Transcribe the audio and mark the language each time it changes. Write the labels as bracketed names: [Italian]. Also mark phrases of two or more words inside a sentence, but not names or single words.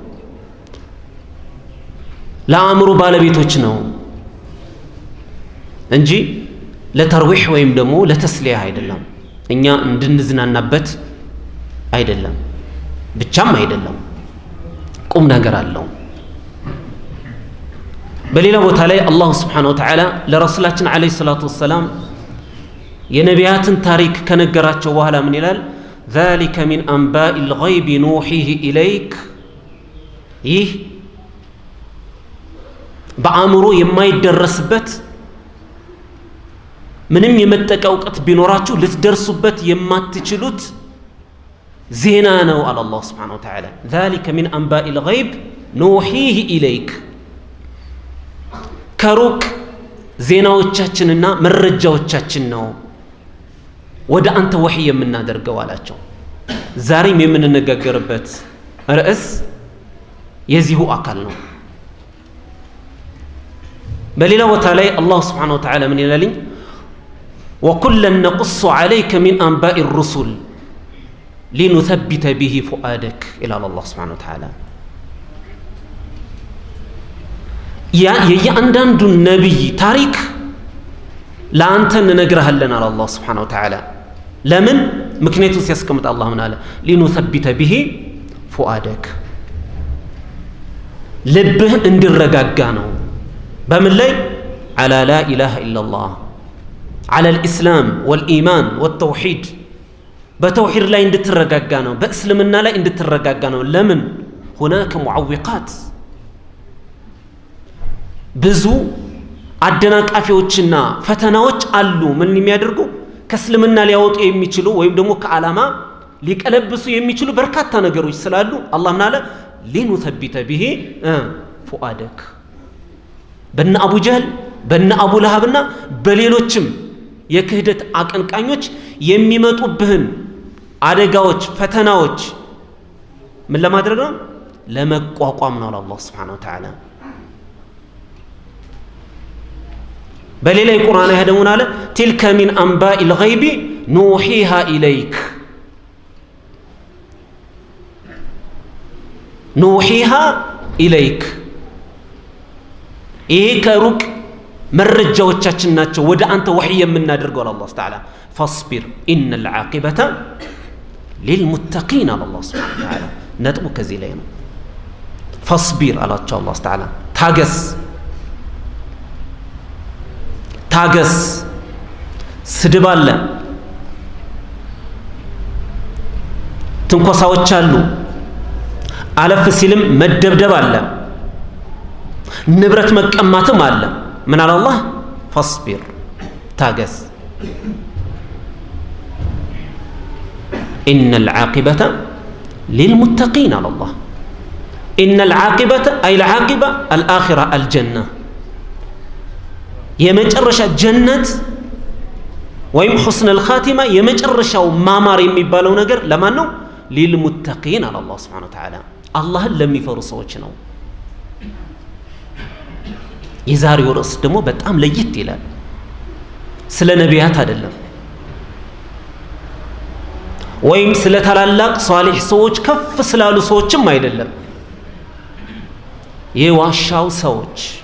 [Amharic] ለአእምሮ ባለቤቶች ነው እንጂ ለተርዊህ ወይም ደግሞ ለተስሊያ አይደለም። እኛ እንድንዝናናበት አይደለም፣ ብቻም አይደለም፣ ቁም ነገር አለው። በሌላ ቦታ ላይ አላሁ [Arabic] سبحانه وتعالى [Amharic] ለረሱላችን [Arabic] عليه الصلاة والسلام [Amharic] የነቢያትን ታሪክ ከነገራቸው በኋላ ምን ይላል? [Arabic] ذلك من أنباء الغيب نوحيه إليك [Amharic] ይህ በአእምሮ የማይደረስበት ምንም የመጠቀ እውቀት ቢኖራችሁ ልትደርሱበት የማትችሉት ዜና ነው አለ አላህ [Arabic] سبحانه وتعالى። ذلك من أنباء الغيب نوحيه إليك [Amharic] ከሩቅ ዜናዎቻችንና መረጃዎቻችን ነው ወደ አንተ ወህይ የምናደርገው አላቸው። ዛሬም የምንነጋገርበት ርዕስ የዚሁ አካል ነው። በሌላ ቦታ ላይ አላህ [Arabic] سبحانه وتعالى [Amharic] ምን ይላል? [Arabic] وكلا نقص عليك من أنباء الرسل لنثبت به فؤادك إلى الله سبحانه وتعالى [Amharic] የእያንዳንዱ ነብይ ታሪክ ለአንተ እንነግርሃለን አለ አላህ [Arabic] سبحانه وتعالى [Amharic] ለምን ምክንያቱም ሲያስቀምጥ አላህ ምን አለ [Arabic] لنثبت به فؤادك [Amharic] ልብህ እንዲረጋጋ ነው በምን ላይ [Arabic] على لا إله إلا الله على الإسلام والإيمان والتوحيد بتوحيد لا [Amharic] እንድትረጋጋ ነው በእስልምና ላይ እንድትረጋጋ ነው ለምን [Arabic] هناك معوقات [Amharic] ብዙ አደናቃፊዎችና ፈተናዎች አሉ ምን የሚያደርጉ ከእስልምና ሊያወጡ የሚችሉ ወይም ደግሞ ከዓላማ ሊቀለብሱ የሚችሉ በርካታ ነገሮች ስላሉ አላህ ምን አለ [Arabic] لنثبت به فؤادك [Amharic] በእነ አቡ ጀህል በእነ አቡ ለሃብና በሌሎችም የክህደት አቀንቃኞች የሚመጡብህን አደጋዎች ፈተናዎች ምን ለማድረግ ነው ለመቋቋም ነው አላህ [Arabic] سبحانه وتعالى [Amharic] በሌላ የቁርአን አያ ደግሞ አለ [Arabic] تلك من انباء الغيب نوحيها اليك نوحيها اليك [Amharic] ይሄ ከሩቅ መረጃዎቻችን ናቸው ወደ አንተ ወህይ የምናደርገው አላህ Ta'ala [Arabic] فاصبر ان العاقبه للمتقين الله سبحانه وتعالى [Amharic] ነጥቡ ከዚህ ላይ ነው فاصبر አላቸው አላህ Ta'ala ታገስ ስድብ አለ ትንኮሳዎች አሉ አለፍ ሲልም መደብደብ አለ ንብረት መቀማትም አለ ምን አለ አላህ فاصبر ታገስ [Arabic] ان العاقبه للمتقين على الله ان العاقبه اي العاقبه الاخره الجنه [Amharic] የመጨረሻ ጀነት ወይም [Arabic] حسن الخاتمه [Amharic] የመጨረሻው ማማር የሚባለው ነገር ለማን ነው [Arabic] للمتقين على الله سبحانه وتعالى [Amharic] አላህን ለሚፈሩ ሰዎች ነው የዛሬው ርዕስ ደግሞ በጣም ለየት ይላል ስለ ነቢያት አይደለም ወይም ስለ ታላላቅ ሷሊህ ሰዎች ከፍ ስላሉ ሰዎችም አይደለም የዋሻው ሰዎች